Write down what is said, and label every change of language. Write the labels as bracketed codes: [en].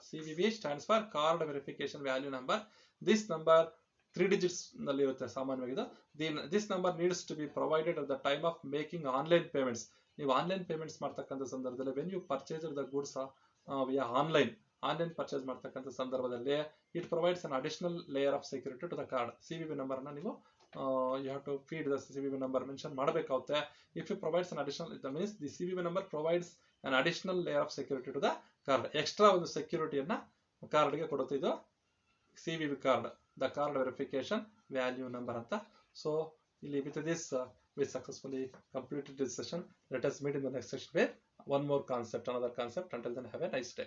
[en] CVV stands for card verification value number. This number 3 digits [kn] ನಲ್ಲಿ ಇರುತ್ತೆ ಸಾಮಾನ್ಯವಾಗಿ. [en] This number needs to be provided at the time of making online payments. [kn] ನೀವು online payments ಮಾಡ್ತಕ್ಕಂಥ ಸಂದರ್ಭದಲ್ಲಿ [en] When you purchase the goods via online purchase ಮಾಡ್ತಕ್ಕಂಥ ಸಂದರ್ಭದಲ್ಲಿ it provides an additional layer of security to the card. [kn] CVV ನಂಬರ್ನ ನೀವು [en] you have to feed the CVV number [kn] mention ಮಾಡಬೇಕಾಗುತ್ತೆ. [en] If you provides an additional, that means the CVV number provides an additional layer of security to the card. [kn] Extra ಒಂದು ಸೆಕ್ಯೂರಿಟಿಯನ್ನ ಕಾರ್ಡ್ಗೆ ಕೊಡುತ್ತೆ ಇದು CVV card, the card verification value number ಅಂತ. [en] So ಇಲ್ಲಿ with this we successfully completed this session. Let us meet in the next session with one more concept, another concept. Until then, have a nice day.